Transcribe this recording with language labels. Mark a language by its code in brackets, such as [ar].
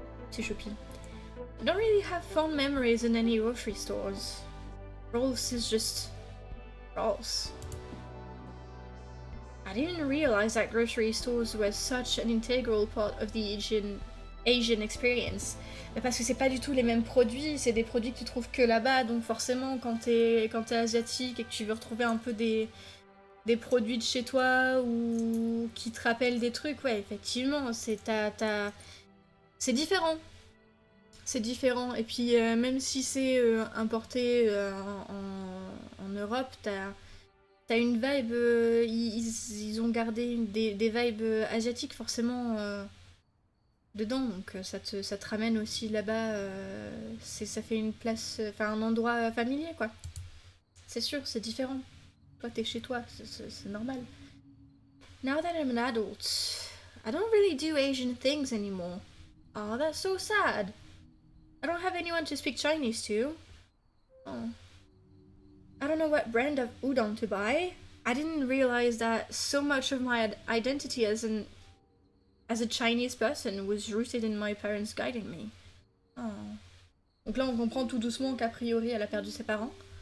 [fr] C'est choupi. [en] I don't really have fond memories in any grocery stores. Rolls is just... Rolls. I didn't realize that grocery stores were such an integral part of the Asian experience. [fr] Mais parce que c'est pas du tout les mêmes produits, c'est des produits que tu trouves que là-bas, donc forcément quand t'es asiatique et que tu veux retrouver un peu des produits de chez toi ou qui te rappellent des trucs, ouais, effectivement, c'est différent. C'est différent. Et puis même si c'est importé en Europe, t'as une vibe, ils ont gardé des vibes asiatiques forcément dedans, donc ça te ramène aussi là-bas, ça fait une place, enfin un endroit familier quoi. C'est sûr, c'est différent. Toi t'es chez toi, c'est normal. [en] Now that I'm an adult, I don't really do Asian things anymore. Oh, that's so sad. I don't have anyone to speak Chinese to. Oh. I don't know what brand of udon to buy. I didn't realize that so much of my identity as a Chinese person was rooted in my parents guiding me. Oh. [fr] Donc là, on comprend tout doucement qu'a priori, elle a perdu ses parents.